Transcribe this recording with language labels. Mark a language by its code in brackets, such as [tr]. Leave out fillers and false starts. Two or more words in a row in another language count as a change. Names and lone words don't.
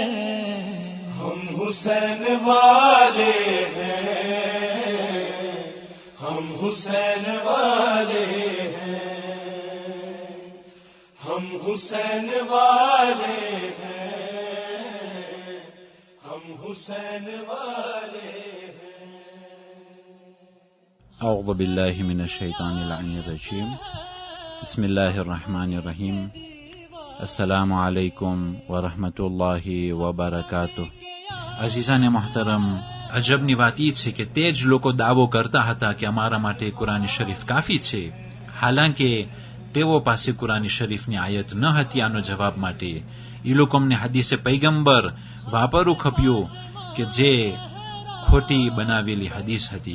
[ur] ہم حسین والے ہیں، ہم حسین والے ہیں، ہم حسین والے ہیں، ہم حسین والے ہیں۔ [ar] اعوذ باللہ من الشیطان اللعین الرجیم، بسم اللہ الرحمن الرحیم، السلام علیکم ورحمۃ اللہ وبرکاتہ۔ [ur] عزیزان محترم، [gu] અજબની વાત એ છે કે તે જ લોકો દાવો કરતા હતા કે અમારા માટે કુરાન શરીફ કાફી છે, હાલાંકે તેઓ પાસે કુરાન શરીફની આયત ન હતી। આનો જવાબ માટે એ લોકો અમને હદીસે પૈગંબર વાપરવું ખપ્યું કે જે ખોટી બનાવેલી હદીસ હતી।